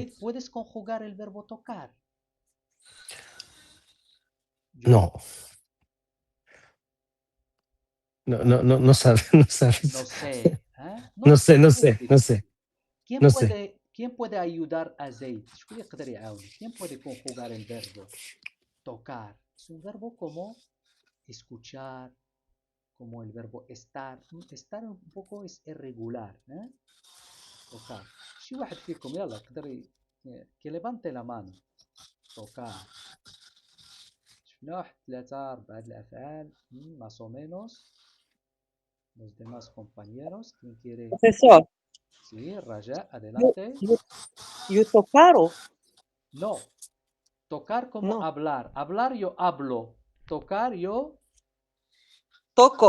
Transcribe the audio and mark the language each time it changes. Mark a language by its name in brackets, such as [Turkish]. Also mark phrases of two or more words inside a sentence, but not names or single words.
[Spanish] Zaid, ¿puedes conjugar el verbo tocar? No. No sabes, no sabes. No sé. ¿eh? No sé, no No sé, es no sé, difícil. no sé. ¿Quién puede ayudar a Zaid? [Arabic] شكون يقدر يعاونه؟ [Spanish] ¿Quién puede conjugar el verbo tocar? Es un verbo como escuchar, como el verbo estar. Estar un poco es irregular. ¿eh? tocar. [Arabic] شي واحد فيكم يلا يقدر [Spanish] que levante la mano. tocar. [Arabic] شفنا واحد 3 4 الأفعال [Spanish] más o menos. Los demás compañeros, ¿quién quiere? Profesor, Sí, Raja, yo, adelante. yo tocaron. No, tocar como No, hablar. Hablar yo hablo. Tocar yo toco,